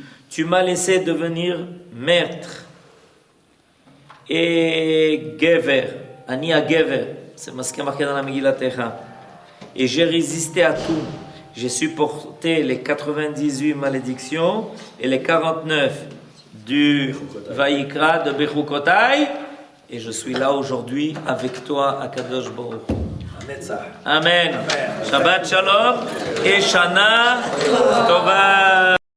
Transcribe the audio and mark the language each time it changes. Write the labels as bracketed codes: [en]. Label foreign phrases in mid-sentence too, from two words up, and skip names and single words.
[fr] Tu m'as laissé devenir maître et Gever, [he] אני הגבר, [fr] c'est ce qui est marqué dans la Megillat Echa. Et j'ai résisté à tout. J'ai supporté les 98 malédictions et les 49 du Vaïkra de Bechukotai. Et je suis là aujourd'hui avec toi, [he] הקדוש ברוך הוא. אמן. שבת שלום [fr] et [he] שנה טובה.